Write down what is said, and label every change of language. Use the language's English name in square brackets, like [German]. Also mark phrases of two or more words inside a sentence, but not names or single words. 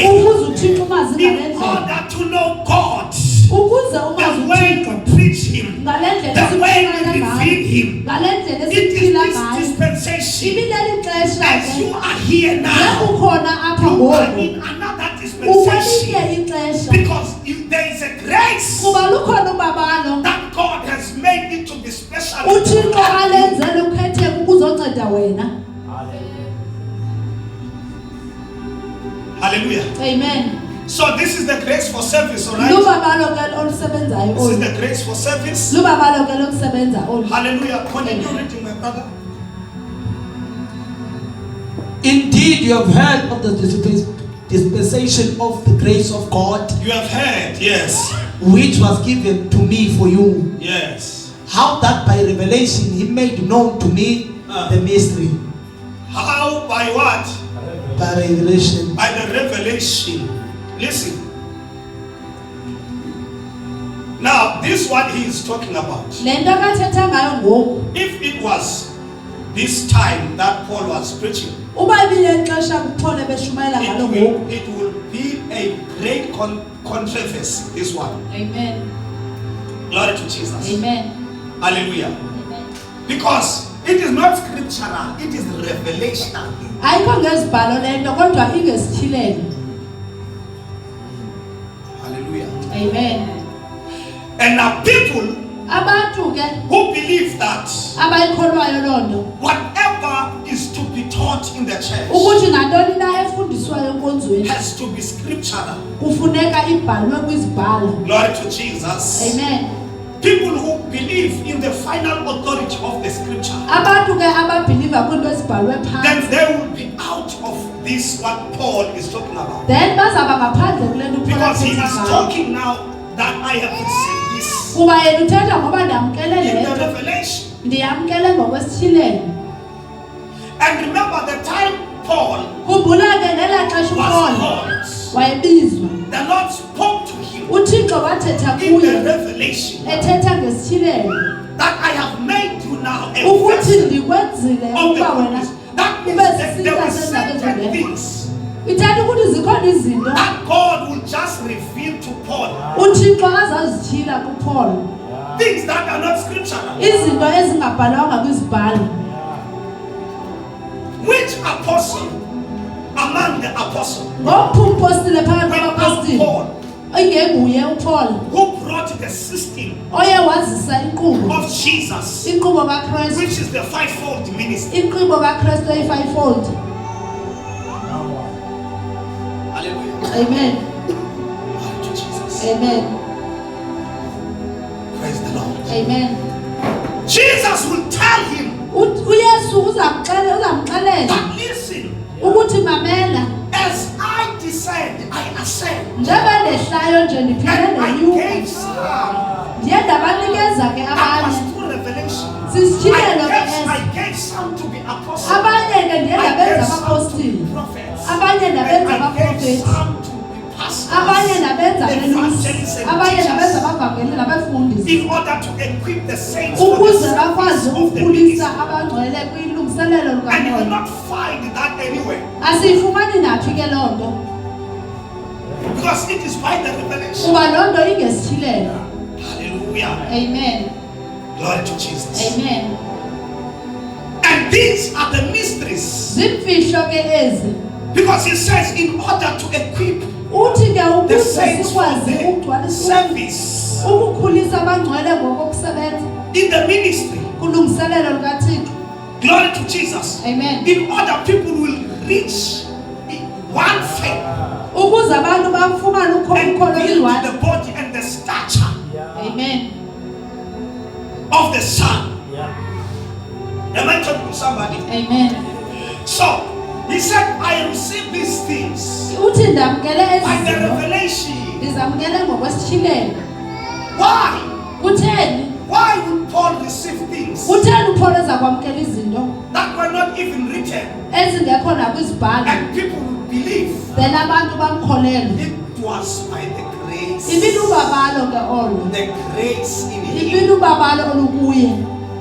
[Xhosa] Ukuze uThixo umazi ngale [English] In [Xhosa] ndlela. [English] order to know God. [Xhosa] Ukuze umazi [English] The way [Xhosa] uThixo. [English] we preach Him. [Xhosa] Ngale ndlela [English] The way [Xhosa] esiphila [English] we [Xhosa] ngayo. [English] reveal Him. [Xhosa] Ngale ndlela [English] It is [Xhosa] esiphila [English] this [Xhosa] ngayo. [English] dispensation. [Xhosa] Ibileli xesha [English] As [Xhosa] ke. [English] you are here now, [Xhosa] Ukhona apha [English] you are [Xhosa] ngoku. [English] in another [Xhosa] Ukwelinye [English] dispensation. [Xhosa] ixesha. [English] Because there is a grace [Xhosa] Kuba lukhona ubabalo. [English] that God has made it to be special. [Xhosa] uThixo alenzele ukhetheke ukuzonceda wena. [English] Hallelujah. Amen. So this is the grace for service, alright? [Xhosa] Lubabalo ke olusebenzayo [English] This is [Xhosa] olu. [English] the grace for service. [Xhosa] Lubabalo ke lokusebenza olu. [English] Hallelujah. Continue reading, my brother. Indeed, you have heard of the dispensation of the grace of God, You have heard, yes. which was given to me for you. Yes. How that by revelation he made known to me the mystery. How? By what? By revelation. By the revelation. Listen. Now, this is what he is talking about. [Xhosa] Le nto kathetha ngayo ngoku. [English] If it was this time that Paul was preaching, [Xhosa] Uba ibile xesha kuPaul ebeshumayela ngalo ngoku. [English] it will be a great controversy, this one. Amen. Glory to Jesus. Amen. Hallelujah. Amen. Because it is not scriptural, it is revelational. [Xhosa] Ayikho ngezibhalo le nto kodwa ingesithilelo. [English] Hallelujah. Amen. And now people [Xhosa] Abantu ke [English] who believe that [Xhosa] abayikholwayo loo nto [English] whatever is to be taught in the church [Xhosa] ukuthi ngantoni na efundiswayo enkonzweni [English] has to be scriptural. [Xhosa] kufuneka ibhalwe kwizibhalo. [English] Glory to Jesus. Amen. People who believe in the final authority of the scripture, [Xhosa] Abantu ke ababhiliva kwinto ezibhalwe [English] then [Xhosa] phansi. [English] they will be out of this what Paul is talking about. [Xhosa] Then bazaba ngaphandle kule nto uPaul [English] Because he [Xhosa] athetha [English] is [Xhosa] ngayo. [English] talking now that I have received this. [Xhosa] kuba yena uthetha ngoba ndamkele [English] in [Xhosa] le [English] the [Xhosa] nto [English] revelation. [Xhosa] ndiyamkele ngokwesithilelo. [English] And remember the time Paul [Xhosa] Khumbula ke ngelaa xesha [English] was [Xhosa] uPaul [English] called, [Xhosa] wayebizwa, [English] the Lord spoke to him [Xhosa] uThixo wathetha [English] in the [Xhosa] kuye [English] revelation [Xhosa] ethetha ngesithilelo [English] that I have made you now a [Xhosa] ukuthi [English] vessel [Xhosa] ndikwenzile [English] of the [Xhosa] ukuba wena [English] goodness. That means [Xhosa] ube [English] that there [Xhosa] sisika [English] were [Xhosa] sendaba [English] certain [Xhosa] ezingekho. [English] things [Xhosa] Ithetha ukuthi zikhona izinto [English] that God will just reveal to Paul. [Xhosa] uThixo azazitshila kuPaul, [English] Things that are not scriptural. [Xhosa] izinto ezingabhalwanga kwizibhalo. [English] Which apostle among the apostles [Xhosa] Ngophi umpostile phakathi [English] without [Xhosa] kwabapostile [English] Paul [Xhosa] ingenguye uPaul [English] who brought the system [Xhosa] oye wazisa inkqubo [English] of Jesus, [Xhosa] inkqubo kaKristu, [English] which is the fivefold ministry? [Xhosa] inkqubo kaKristu eyi-fivefold. [English] Hallelujah. Amen. Glory to Jesus. Amen. Praise the Lord. Amen. Jesus will tell him [Xhosa] uYesu uzamxelela [English] that listen, [Xhosa] ukuthi mamela, [English] as I descend, I ascend. [Xhosa] njengoba ndehlayo nje ndiphinde [English] And I [Xhosa] ndenyuka, [English] gave some. [Xhosa] ndiye ndabanikeza ke [English] That [Xhosa] abanye [English] was through revelation. [Xhosa] sisitshilelo ke [English] I [Xhosa] esi. [English] gave some to be apostles. [Xhosa] Abanye ke ndiye [English] I gave [Xhosa] ndabenza [English] some to [Xhosa] abapostile, [English] be prophets. [Xhosa] abanye ndabenza [English] And I gave [Xhosa] abaprofethi, [English] some to be pastors. [Xhosa] abanye ndabenza [English] evangelists [Xhosa] abelusi, [English] and [Xhosa] abanye [English] teachers. [Xhosa] ndabenza abavangeli nabafundisi, [English] In order to equip the saints for the [Xhosa] ukuze bakwazi [English] service of the [Xhosa] ukukhulisa [English] ministry. [Xhosa] abangcwele kwilungiselelo [English] And you will [Xhosa] lukamoya. [English] not find that anywhere. [Xhosa] Asiyifumani naphi ke loo nto, [English] Because it is by the revelation. kuba loo nto ingesithilelo. Hallelujah. Amen. Glory to Jesus. Amen. And these are the mysteries. [Xhosa] Zimfihlo ke ezi. [English] Because he says in order to equip [Xhosa] Uthi ke [English] the [Xhosa] ukuze [English] saints for [Xhosa] sikwazi [English] the [Xhosa] ukugcwalisa [English] service [Xhosa] ukukhulisa abangcwele ngokokusebenza [English] in the ministry. kulungiselelo lukaThixo. Glory to Jesus. Amen. In order people will reach one faith [Xhosa] Ukuze abantu bafumane [English] and [Xhosa] ukholo [English] build [Xhosa] oluyilwana. [English] the body and the stature Amen. of the Son. Yeah. Am I talking to somebody? Amen. So he said, I received these things [Xhosa] Uthi ndamkele ezi [English] by the [Xhosa] zinto, [English] revelation. [Xhosa] ndizamkele ngokwesithilelo. [English] Why? [Xhosa] Kutheni? [English] Why would Paul receive things [Xhosa] Kutheni uPaul eza kwamkela izinto [English] that were not even written [Xhosa] ezingekho nakwizibhalo [English] and people would believe? [Xhosa] then abantu bamkholelwe? [English] It was by the grace. [Xhosa] Ibinubabalo ke olo, [English] The grace in him. [Xhosa] ibinubabalo olukuye.